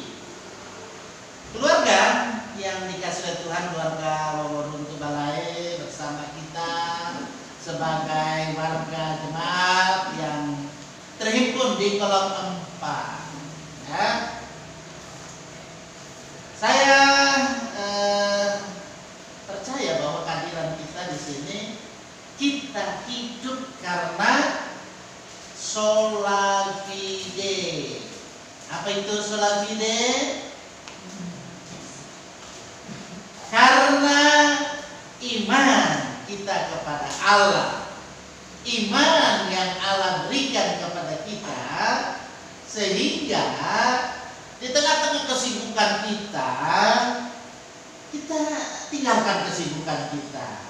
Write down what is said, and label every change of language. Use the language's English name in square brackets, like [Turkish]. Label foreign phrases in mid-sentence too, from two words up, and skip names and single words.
[Indonesian] Keluarga yang dikasih oleh Tuhan, keluarga Waworun Tubalai bersama kita sebagai warga jemaat yang terhimpun di kolom 4, ya. Saya percaya bahwa kehadiran kita di sini, kita hidup karena [Latin] sola fide. [Indonesian] Apa itu [Latin] sola fide? [Indonesian] Karena iman kita kepada Allah. Iman yang Allah berikan kepada kita, sehingga di tengah-tengah kesibukan kita tinggalkan kesibukan kita.